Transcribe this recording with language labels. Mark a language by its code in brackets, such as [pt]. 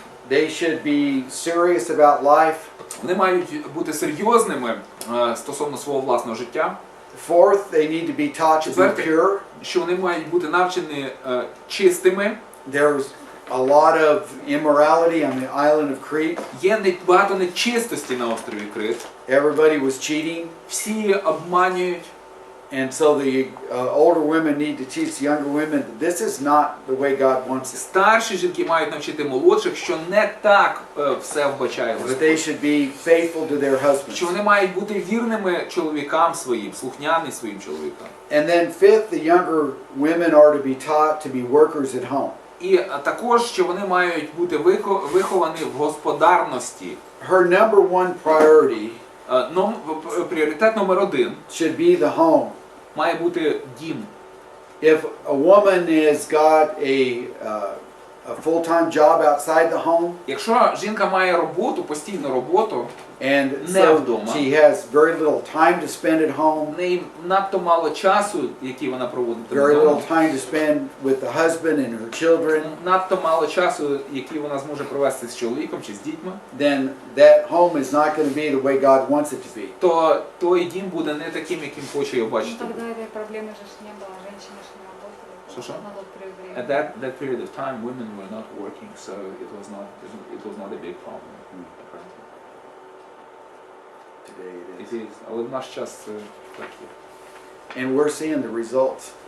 [en] They should be serious about life. [uk] Вони мають бути серйозними стосовно свого власного життя. [en] Fourth, they need to be taught to be pure. [uk] Що вони мають бути навчені чистими. [en] There's a lot of immorality on the island of Crete. [uk] Є багато нечистості на острові Крит. [en] Everybody was cheating. [uk] Всі обманюють. [en] And so the older women need to teach the younger women that this is not the way God wants it. [uk] Старші жінки мають навчити молодших, що не так все вбачає [en] That [uk] Господь. [en] they should be faithful to their husbands. [uk] Що вони мають бути вірними чоловікам своїм, слухняні своїм чоловікам. [en] And then fifth, the younger women are to be taught to be workers at home. [uk] І також, що вони мають бути виховані в господарності. [en] Her number one priority [uk] Пріоритет номер 1 [en] should be the home. [uk] має бути дім. [en] If a woman has got a full-time job outside the home, [uk] Якщо жінка має роботу, постійну роботу, [en] and [uk] Не [en] so [uk] вдома. [en] she has very little time to spend at home, [uk] в неї надто мало часу, який вона проводить [en] very little [uk] вдома, [en] time to spend with the husband and her children, [uk] надто мало часу, який вона зможе провести з чоловіком чи з дітьми, [en] then that home is not going to be the way God wants it to be. [uk] то той дім буде не таким, яким хоче його бачити. [ru] Тогда этой проблемы же не было, женщины же не работали. Что-что? На тот период времени. [en] At that period of time, women were not working, so it was not a big problem. Today it It is. [uk] Але в наш час це так є. [en] And we're seeing the results.